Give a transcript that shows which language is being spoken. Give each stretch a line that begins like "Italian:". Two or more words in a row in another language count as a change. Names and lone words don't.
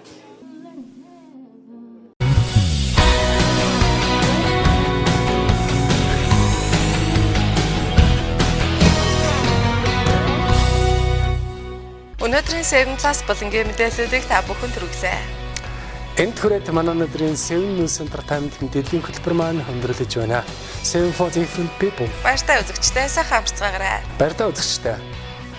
Mongolian: Өнөөдрийн 7 Plus болонгийн мэдээллүүдийг та бүхэнд хүргэлээ. Энд хүрээд манай өнөөдрийн 7 News Entertainment мэдээллийн хөтөлбөр маань өндөрлөж байна.
English: 7 for different people.
Mongolian: Баяртай үзэгчдээ сайхан амарцгаагаарай. Баяртай үзэгчдээ.